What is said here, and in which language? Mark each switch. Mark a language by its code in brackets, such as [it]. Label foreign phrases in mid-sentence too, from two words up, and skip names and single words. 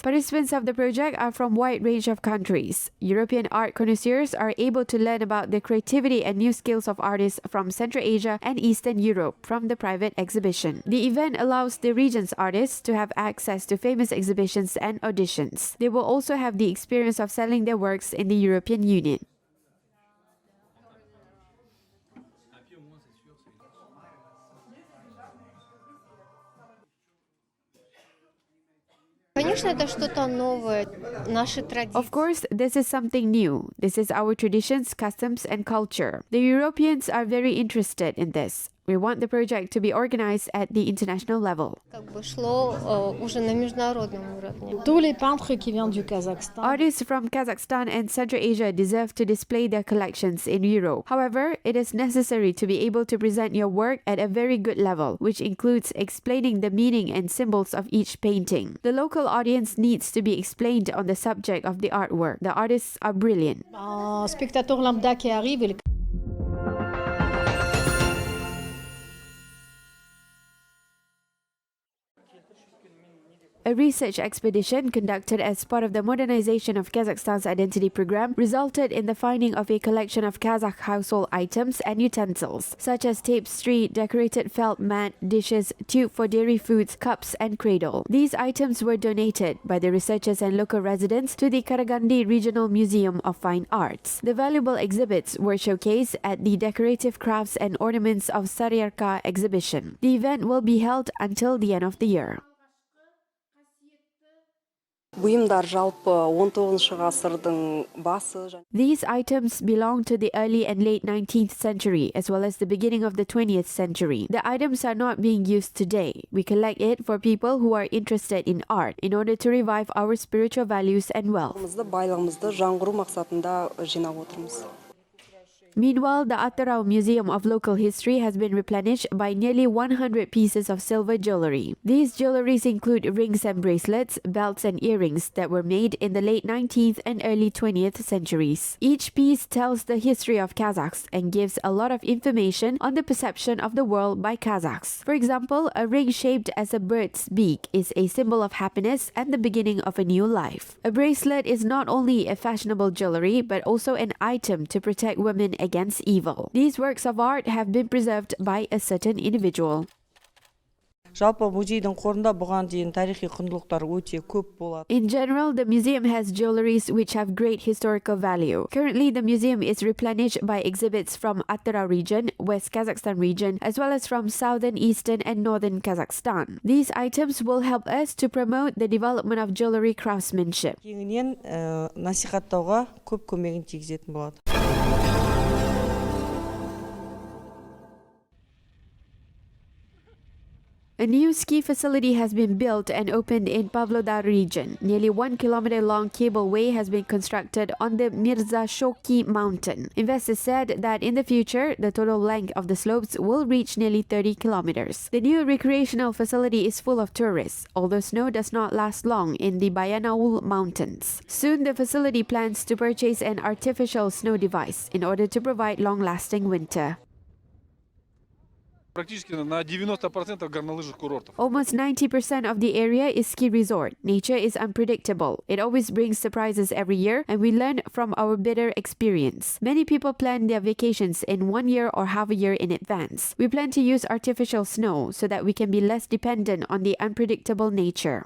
[en] Participants of the project are from a wide range of countries. European art connoisseurs are able to learn about the creativity and new skills of artists from Central Asia and Eastern Europe from the private exhibition. The event allows the region's artists to have access to famous exhibitions and auditions. They will also have the experience of selling their works in the European Union. [ru] Конечно, это что-то новое, наши традиции. [en] Of course, this is something new. This is our traditions, customs, and culture. The Europeans are very interested in this. We want the project to be organized at the international level. [ru] Как бы шло уже на международном уровне. [fr] Tous les peintres qui viennent du Kazakhstan. [en] Artists from Kazakhstan and Central Asia deserve to display their collections in Europe. However, it is necessary to be able to present your work at a very good level, which includes explaining the meaning and symbols of each painting. The local audience needs to be explained on the subject of the artwork. The artists are brilliant. [fr] Un spectateur lambda qui arrive, il [en] A research expedition conducted as part of the modernization of Kazakhstan's identity program resulted in the finding of a collection of Kazakh household items and utensils, such as tapestry, decorated felt mat, dishes, tube for dairy foods, cups, and cradle. These items were donated by the researchers and local residents to the Karagandi Regional Museum of Fine Arts. The valuable exhibits were showcased at the Decorative Crafts and Ornaments of Saryarka exhibition. The event will be held until the end of the year. [kk] Бұйымдар жалпы 19 ғасырдың басы. [en] These items belong to the early and late 19th century as well as the beginning of the 20th century. The items are not being used today. We collect it for people who are interested in art in order to revive our spiritual values and wealth. [kk] Байлығымызды жаңғыру мақсатында жинап отырмыз. [en] Meanwhile, the Attarau Museum of Local History has been replenished by nearly 100 pieces of silver jewelry. These jewelries include rings and bracelets, belts and earrings that were made in the late 19th and early 20th centuries. Each piece tells the history of Kazakhs and gives a lot of information on the perception of the world by Kazakhs. For example, a ring shaped as a bird's beak is a symbol of happiness and the beginning of a new life. A bracelet is not only a fashionable jewelry but also an item to protect women against evil. These works of art have been preserved by a certain individual. [kk] Жалпы музейдің қорында бұған дейін тарихи құндылықтар өте көп болады. [en] In general, the museum has jewelries which have great historical value. Currently, the museum is replenished by exhibits from Attarau region, West Kazakhstan region, as well as from southern, eastern, and northern Kazakhstan. These items will help us to promote the development of jewelry craftsmanship. [kk] Кеңінен насихаттауға көп көмегін тигізетін болады. [en] A new ski facility has been built and opened in Pavlodar region. Nearly 1 kilometer-long cableway has been constructed on the Mirza Shoki mountain. Investors said that in the future, the total length of the slopes will reach nearly 30 kilometers. The new recreational facility is full of tourists, although snow does not last long in the Bayanaul mountains. Soon, the facility plans to purchase an artificial snow device in order to provide long-lasting winter. [ru] Практически на 90% горнолыжных курортов. [en] Almost 90% of the area is ski resort. Nature is unpredictable. It always brings surprises every year, and we learn from our bitter experience. Many people plan their vacations in 1 year or half a year in advance. We plan to use artificial snow so that we can be less dependent on the unpredictable nature.